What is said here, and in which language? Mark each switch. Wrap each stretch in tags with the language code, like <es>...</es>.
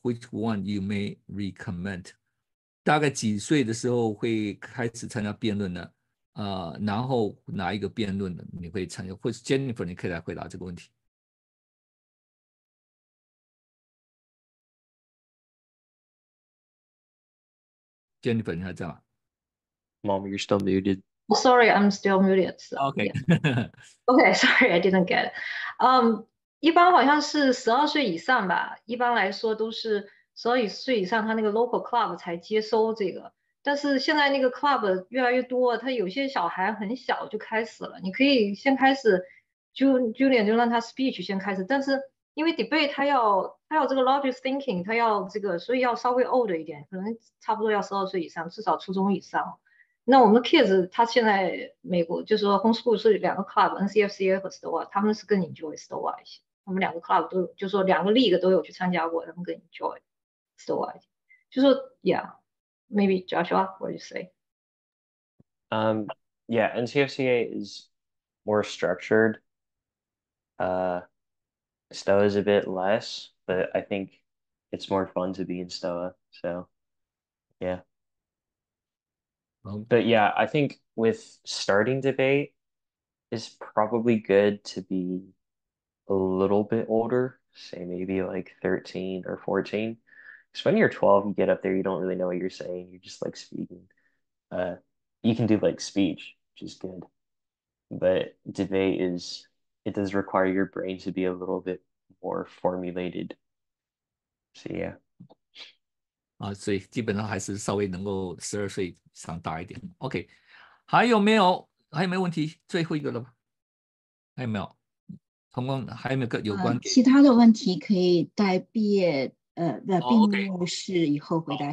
<en>Which one you may recommend?</en> <zh>大概几岁的时候会开始参加辩论呢？然后哪一个辩论呢？你会参加？或是 Jennifer， 你可以来回答这个问题。 Jennifer， 你还在吗</zh> <en>Mom, you're still muted. Oh, sorry, I'm still muted. So, ？OK， yeah. Okay, sorry, I didn't get it.</en> <zh>一般好像是12岁以上吧，一般来说都是12岁以上，他那个 local club 才接收这个。但是现在那个 club 越来越多，他有些小孩很小就开始了，你可以先开始，Julian 就让他 speech 先开始，但是因为 debate 他要这个 logic thinking， 他要这个，所以要稍微 old 一点，可能差不多要12岁以上，至少初中以上。那我们的 kids 他现在美国就是说 homeschool 是2个 club，NCFCA 和 STOA， 他们是更 enjoy STOA 一些。我们2个 club 都有，就是说2个 league 都有去参加过，他们更 enjoy STOA 一些。就说</zh> <en>yeah，maybe Joshua, what do you say? Yeah, NCFCA is more structured. STOA is a bit less, but I think it's more fun to be in STOA. So, yeah. But yeah, I think with starting debate, it's probably good to be a little bit older, say maybe like 13 or 14, Because when you're 12, you get up there, you don't really know what you're saying. You're just like speaking. You can do like speech, which is good. But debate it does require your brain to be a little bit more formulated. So yeah.</en> <zh>所以基本上还是稍微能够12岁以上大一点。 OK， 还有没有问题？最后一个了吧？还有没有？同工还有没有有关？其他的问题可以待闭幕式以后回答。</zh>